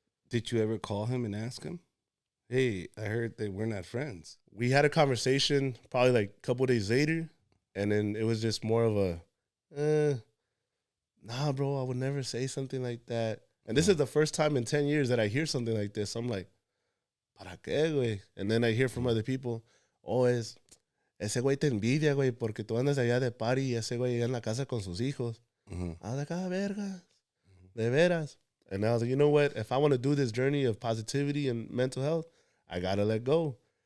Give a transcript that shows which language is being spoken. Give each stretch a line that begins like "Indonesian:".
English: Did you ever call him and ask him? Hey, I heard that we're not friends. We had a conversation probably like a couple of days later, and then it was just more of a, nah, bro, I would never say something like that. And this is the first time in 10 years that I hear something like this. I'm like,
Spanish: ¿para qué, güey?
English: And then I hear from other people,
Spanish: ese güey te envidia, güey, porque tú andas allá de party y ese güey allá en la casa con sus hijos.
English: I was like,
Spanish: vergas, de veras.
English: And I was like, you know what? If I want to do this journey of positivity and mental health, I got to let go.